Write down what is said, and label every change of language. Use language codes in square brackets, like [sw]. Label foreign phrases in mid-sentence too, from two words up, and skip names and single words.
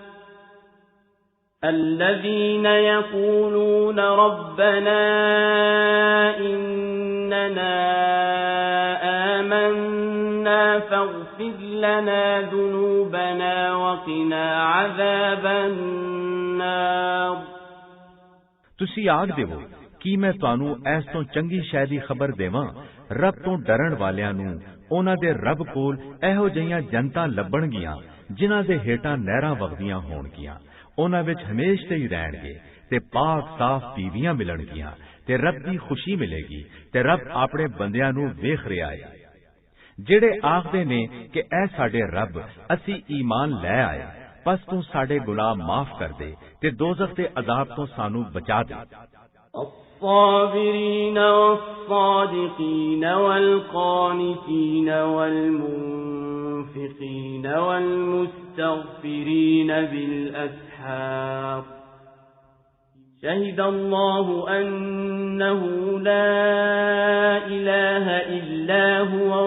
[ar] الَّذِينَ يَقُولُونَ رَبَّنَا إِنَّنَا آمَنَّا فَاغْفِرْ لَنَا ذُنُوبَنَا وَقِنَا عَذَابَ النَّارِ। [pa] ਤੁਸੀਂ ਆਖ ਦੇਵੋ ਕੀ ਮੈਂ ਤੁਹਾਨੂੰ ਇਸ ਤੋਂ ਚੰਗੀ ਸ਼ੈ ਦੀ ਖਬਰ ਦੇਵਾਂ। ਰੱਬ ਤੋਂ ਡਰਨ ਵਾਲਿਆਂ ਨੂੰ ਉਹਨਾਂ ਦੇ ਰੱਬ ਕੋਲ ਇਹੋ ਜਿਹੀਆਂ ਜਨਤਾਂ ਲੱਭਣਗੀਆਂ ਜਿਨ੍ਹਾਂ ਦੇ ਹੇਠਾਂ ਨਹਿਰਾਂ ਵਗਦੀਆਂ ਹੋਣਗੀਆਂ। ਉਹਨਾਂ ਵਿੱਚ ਹਮੇਸ਼ਾ ਹੀ ਰਹਿਣਗੇ ਤੇ ਪਾਕ ਸਾਫ਼ ਬੀਵੀਆਂ ਮਿਲਣਗੀਆਂ ਤੇ ਰੱਬ ਦੀ ਖੁਸ਼ੀ ਮਿਲੇਗੀ ਤੇ ਰੱਬ ਆਪਣੇ ਬੰਦਿਆਂ ਨੂੰ ਵੇਖ ਰਿਹਾ ਹੈ। ਜਿਹੜੇ ਆਖਦੇ ਨੇ ਕਿ ਐ ਸਾਡੇ ਰੱਬ ਅਸੀਂ ਈਮਾਨ ਲੈ ਆਏ, ਬਸ ਤੂੰ ਸਾਡੇ ਗੁਨਾਹ ਮਾਫ ਕਰ ਦੇ ਤੇ ਦੋਜ਼ਖ ਦੇ ਅਜ਼ਾਬ ਤੋਂ ਸਾਨੂੰ ਬਚਾ ਦੇ। [ar] الصابرين والصادقين والقانتين والمنفقين والمستغفرين بالأسحار شهد الله أنه لا إله إلا هو